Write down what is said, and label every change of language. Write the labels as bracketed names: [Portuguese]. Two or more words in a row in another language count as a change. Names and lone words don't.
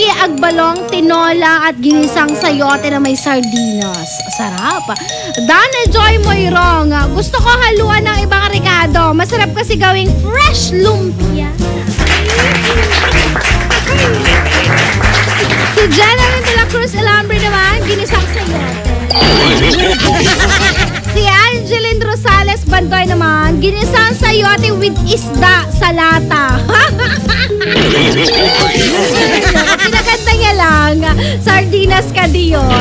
[Filipino] Agbalong, tinola at ginisang sayote na may sardinas. Sarap. Dana Joy Moyrong, gusto ko haluan ng ibang rekado. Masarap kasi gawing fresh lumpia. Si Jenna de la Cruz Elambre naman, ginisang sayote. Si Angeline Rosales Bandoy naman, ginisang sayote with isda sa lata. Pinaganda niya lang, sardinas ka diyon.